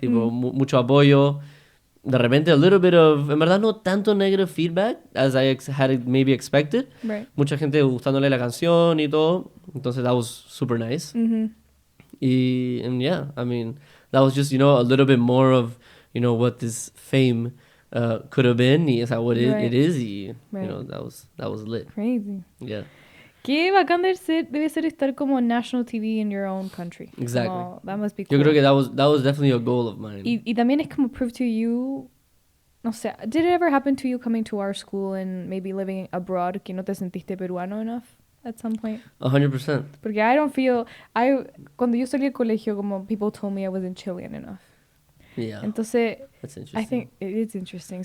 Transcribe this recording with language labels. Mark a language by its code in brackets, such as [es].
[es] Tipo, mucho apoyo. De repente, [en] a little bit of, [es] en verdad, no tanto [en] negative feedback as I had maybe expected. [es] Mucha gente gustándole la canción y todo. [en] Entonces, that was super nice. And yeah, I mean, that was just, you know, a little bit more of, you know, what this fame could have been, [es] y esa [en] what it is, y you know, that was lit. Crazy. Yeah. [es] Qué bacán debe ser estar como [en] national TV in your own country. Exactly. Como, that must be cool. [es] Yo creo que [en] that was definitely a goal of mine. [es] Y también es como [en] prove to you no sé, did it ever happen to you coming to our school and maybe living abroad [es] que no te sentiste peruano [en] enough at some point? 100%. [es] Porque cuando yo salí del colegio, como [en] people told me I wasn't Chilean enough. Yeah. [es] Entonces, [en] That's interesting. I think it is interesting.